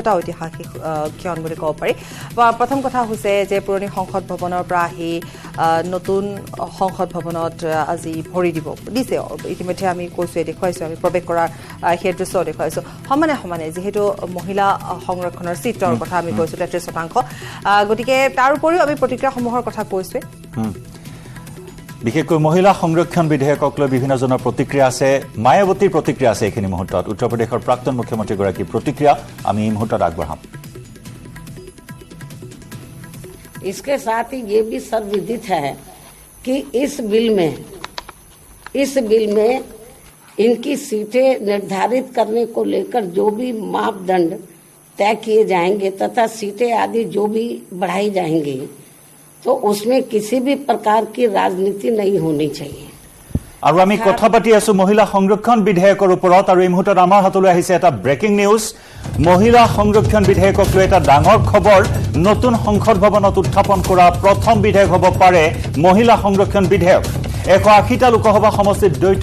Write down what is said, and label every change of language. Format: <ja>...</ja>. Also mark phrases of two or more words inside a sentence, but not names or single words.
<as>এটা ঐতিহাসিক ক্ষণ বুলি ক'ব পাৰি প্ৰথম কথা হৈছে যে পুৰণি সংসদ ভৱনৰ পৰা আহি নতুন সংসদ ভৱনত আজি ভৰি দিছে ইতিমধ্যে আমি কৈছোৱে দেখুৱাইছোঁ আমি প্ৰৱেশ কৰাৰ সেই দৃশ্য দেখুৱাইছোঁ সমানে যিহেতু মহিলা সংৰক্ষণৰ চিটৰ কথা আমি কৈছোঁ 33% গতিকে তাৰ উপৰিও আমি প্ৰতিক্ৰিয়াসমূহৰ কথা কৈছোৱে বিশেষকৈ মহিলা সংৰক্ষণ বিধেয়কক লৈ বিভিন্নজনৰ প্ৰতিক্ৰিয়া আছে মায়াৱতীৰ প্ৰতিক্ৰিয়া আছে এইখিনি মুহূৰ্তত উত্তৰ প্ৰদেশৰ প্ৰাক্তন মুখ্যমন্ত্ৰীগৰাকীৰ প্ৰতিক্ৰিয়া আমি এই মুহূৰ্তত আগবঢ়াম</as> <hi>इसके साथ ही ये भी सर्वविदित है कि इस बिल में इनकी सीटें निर्धारित करने को लेकर जो भी मापदंड तय किए जाएंगे तथा सीटें आदि जो भी बढ़ाई जाएंगी तो उसमें किसी भी प्रकार की राजनीति नहीं होनी चाहिए।</hi> <as>আৰু আমি কথা পাতি আছো মহিলা সংৰক্ষণ বিধেয়কৰ ওপৰত আৰু এই মুহূৰ্তত আমাৰ হাতলৈ আহিছে এটা</as> <en>breaking news</en> <as>মহিলা সংৰক্ষণ বিধেয়কক লৈ এটা ডাঙৰ খবৰ নতুন সংসদ ভৱনত উত্থাপন কৰা প্ৰথম বিধেয়ক হ'ব পাৰে মহিলা সংৰক্ষণ বিধেয়ক 180টা লোকসভা সমষ্টিত দ্বৈত</as>